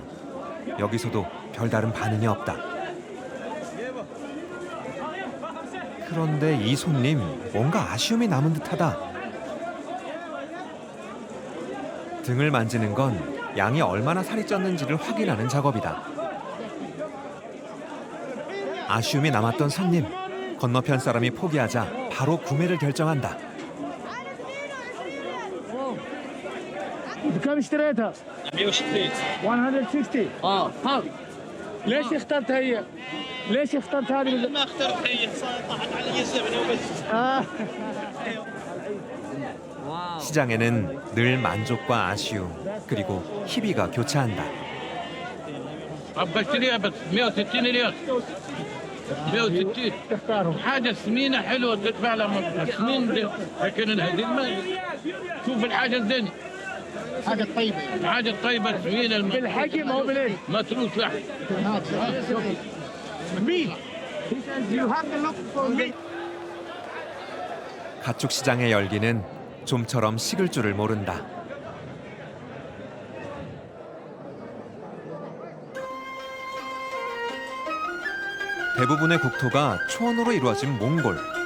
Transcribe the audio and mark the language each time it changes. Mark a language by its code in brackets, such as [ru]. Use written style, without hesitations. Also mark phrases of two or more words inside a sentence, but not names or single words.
[ko] 여기서도 별다른 반응이 없다. 그런데 이 손님 뭔가 아쉬움이 남은 듯하다. 등을 만지는 건 양이 얼마나 살이 쪘는지를 확인하는 작업이다. 아쉬움이 남았던 손님. 건너편 사람이 포기하자 바로 구매를 결정한다. [ar] بكم اشتريتها؟ 160 160 ها ليش اخترت هي؟ ليش اخترت هذه؟ ما اخترت هي طاحت علي الزبده وبس [ko] 시장에는 늘 만족과 아쉬움 그리고 희비가 교차한다. [ar] ابغى اشتريها بس 160 ريال 160 حاجه سمينه حلوه تدفع لها مبلغ سمين لكن هذه ما شوف الحاجه الزينه حاجة طيبة حاجه طيبه سمينه بالحجم هو بالايش؟ ما تروح لحم [en] meat you have to look for meat [ko] 가축 시장의 열기는 좀처럼 식을 줄을 모른다. 대부분의 국토가 초원으로 이루어진 몽골.